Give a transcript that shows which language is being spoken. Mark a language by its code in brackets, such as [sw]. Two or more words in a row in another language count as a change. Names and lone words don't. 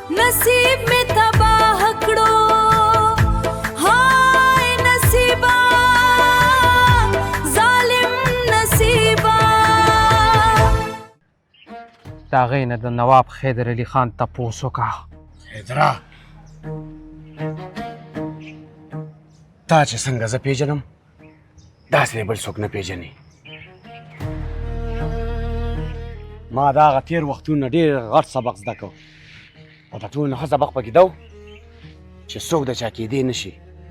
[hi] नसीब में तबाह कड़ो हाय नसीबा जालिम नसीबा। [ps] دا غې نه د نواب حیدر علي خان تپوس وکړه. حیدره تا چې څنګه زه پیژنم داسې بل څوک نه پیژني. ما د هغه تېر وختونو ډېر غټ سبق زده کړ او د ټولو نه ښه سبق پکې ده چې څوک د چا کېدی نه شي.